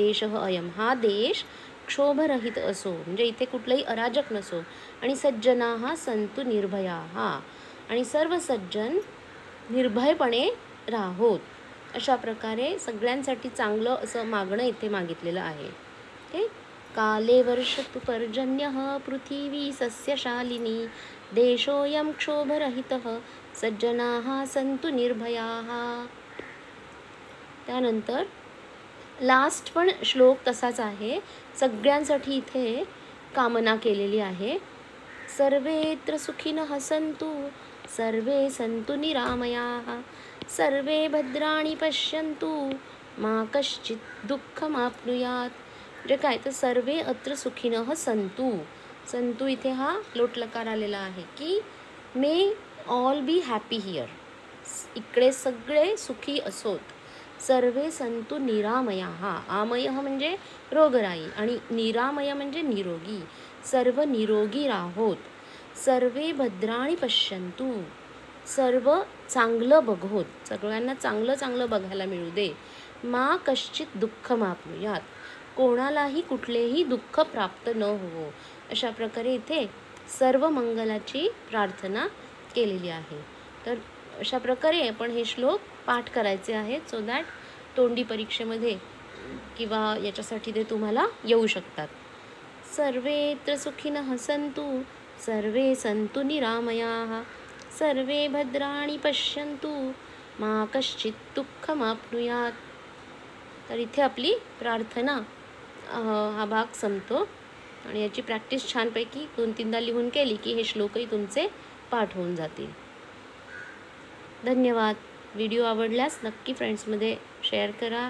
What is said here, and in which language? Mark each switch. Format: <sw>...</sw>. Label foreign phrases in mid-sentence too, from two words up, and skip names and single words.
<sa>देशः अयम,</sa> <mr>हा देश क्षोभरहित असो, म्हणजे इथे कुठलंही अराजक नसो.</mr> <sa>आणि सज्जनाः सन्तु निर्भयाः,</sa> <mr>आणि सर्व सज्जन निर्भयपणे राहोत. अशा प्रकारे सगळ्यांसाठी चांगलं असं मागणं इथे मागितलेलं आहे. ओके.</mr> <sa>काले वर्षतु पर्जन्यः पृथिवी सस्यशालिनी देशोऽयं क्षोभरहितः सज्जनाः सन्तु निर्भयाः.</sa> <mr>त्यानंतर लास्ट पण श्लोक तसाच आहे. सगळ्यांसाठी इथे कामना केलेली आहे.</mr> <sa>सर्वेत्र सुखिनः सन्तु सर्वे सन्तु निरामयाः सर्वे भद्राणि पश्यन्तु मा कश्चित् दुःखमाप्नुयात्.</sa> <mr>म्हणजे काय?</mr> <sa>तर सर्वे अत्र सुखिनः सन्तु.</sa> <mr>सन्तु इथे हा लोटलकार आलेला आहे की</mr> <en>may all be happy here.</en> <mr>इकडे सगळे सुखी असोत.</mr> <sa>सर्वे सन्तु निरामयाः.</sa> <mr>आमयः म्हणजे रोगराई आणि निरामय म्हणजे निरोगी. सर्व निरोगी राहोत.</mr> <sa>सर्वे भद्राणि पश्यन्तु.</sa> <mr>सर्व चांगलं बघोत. सगळ्यांना चांगलं चांगलं बघायला मिळू दे.</mr> <sa>मा कश्चित दुःखमाप्नुयात्.</sa> <mr>कोणालाही कुठलेही दुःख प्राप्त न होवो. अशा प्रकारे इथे सर्व मंगलाची प्रार्थना केलेली आहे. तर अशा प्रकारे आपण हे श्लोक पाठ करायचे आहेत</mr> <en>so that</en> <mr>तोंडी परीक्षेमध्ये किंवा याच्यासाठी ते तुम्हाला येऊ शकतात.</mr> <sa>सर्वेत्र सुखिनः सन्तु सर्वे सन्तु निरामयाः सर्वे भद्राणि पश्यन्तु मा कश्चित् दुःखमाप्नुयात्.</sa> <mr>तर इथे आपली प्रार्थना हा भाग संपतो. आणि याची प्रॅक्टिस छानपैकी 2-3दा लिहून केली की हे श्लोकही तुमचे पाठ होऊन जातील. धन्यवाद. व्हिडिओ आवडल्यास नक्की फ्रेंड्समध्ये शेअर करा.</mr>